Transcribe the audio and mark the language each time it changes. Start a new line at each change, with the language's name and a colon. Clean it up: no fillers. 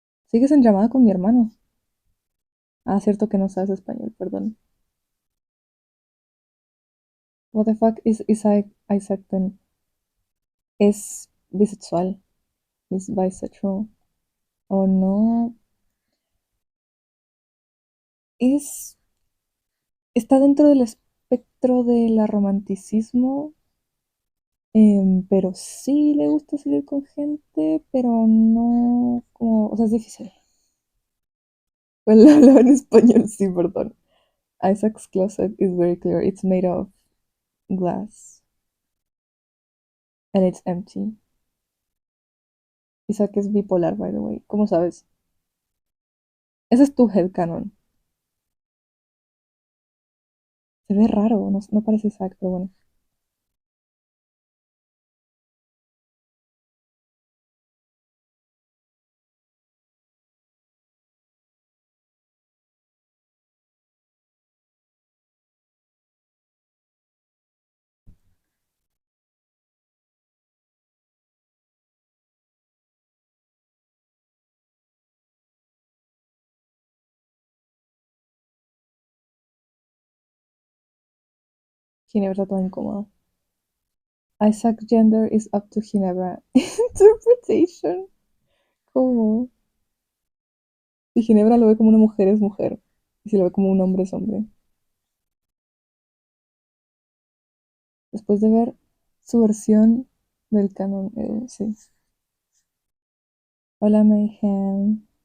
Spanish: ¿Sigues en llamada con mi hermano? Ah, cierto que no sabes español, perdón.
English: What the fuck is Isaac then?
Spanish: Es bisexual. Es bisexual. Oh no. Es. Está dentro del espectro del romanticismo. Pero sí le gusta salir con gente, pero no como. O sea, es difícil. Well, hablaba en español, sí, perdón.
English: Isaac's closet is very clear. It's made of glass and it's empty.
Spanish: Isaac es bipolar,
English: by the way.
Spanish: ¿Cómo sabes? Ese es tu headcanon. Se ve raro, no, no parece Isaac, pero bueno. Ginebra toda incómoda.
English: Isaac's gender is up to Ginebra.
Spanish: Interpretation. ¿Cómo? Si Ginebra lo ve como una mujer, es mujer. Y si lo ve como un hombre, es hombre. Después de ver su versión del canon, sí. Hola, Mayhem.